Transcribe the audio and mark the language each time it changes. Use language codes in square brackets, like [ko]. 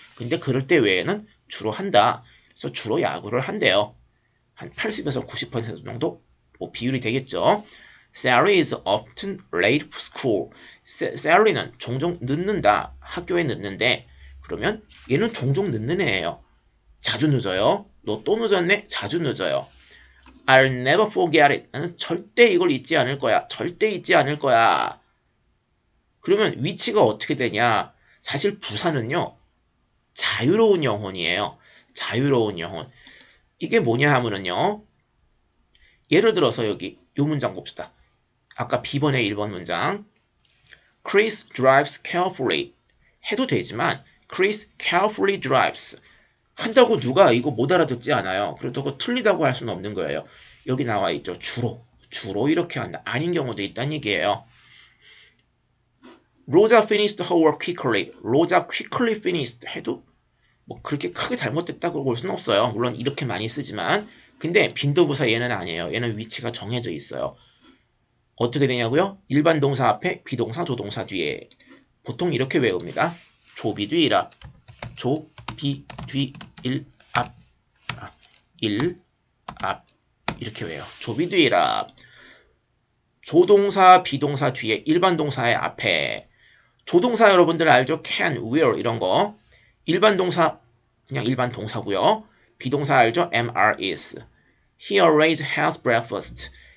[ko] 근데 그럴 때 외에는 주로 한다. 그래서 주로 야구를 한대요. 한 80에서 90% 정도 비율이 되겠죠. [en] Sally is often late for school. [ko] Sally는 종종 늦는다. 학교에 늦는데 그러면 얘는 종종 늦는 애예요. 자주 늦어요. 너 또 늦었네? 자주 늦어요. [en] I'll never forget it. [ko] 나는 절대 이걸 잊지 않을 거야. 절대 잊지 않을 거야. 그러면 위치가 어떻게 되냐? 사실 부사는요. 자유로운 영혼이에요. 자유로운 영혼. 이게 뭐냐 하면은요. 예를 들어서 여기 이 문장 봅시다. 아까 B번의 1번 문장. [en] Chris drives carefully. [ko] 해도 되지만 [en] Chris carefully drives. [ko] 한다고 누가 이거 못 알아듣지 않아요. 그렇다고 틀리다고 할 수는 없는 거예요. 여기 나와 있죠. 주로. 주로 이렇게 한다. 아닌 경우도 있다는 얘기예요. [en] Rosa finished her work quickly. Rosa quickly finished [ko] 해도 뭐 그렇게 크게 잘못됐다고 볼 수는 없어요. 물론 이렇게 많이 쓰지만 근데 빈도부사 얘는 아니에요. 얘는 위치가 정해져 있어요. 어떻게 되냐고요? 일반 동사 앞에 비동사 조동사 뒤에 보통 이렇게 외웁니다. 조비 뒤 일앞 조비 뒤 일앞 일앞 이렇게 외워요. 조비 뒤 일앞 조동사 비동사 뒤에 일반 동사의 앞에 조동사 여러분들 알죠? can, will 이런 거 일반 동사 그냥 일반 동사고요. 비동사 알죠? am, are, is. [en] He always has breakfast.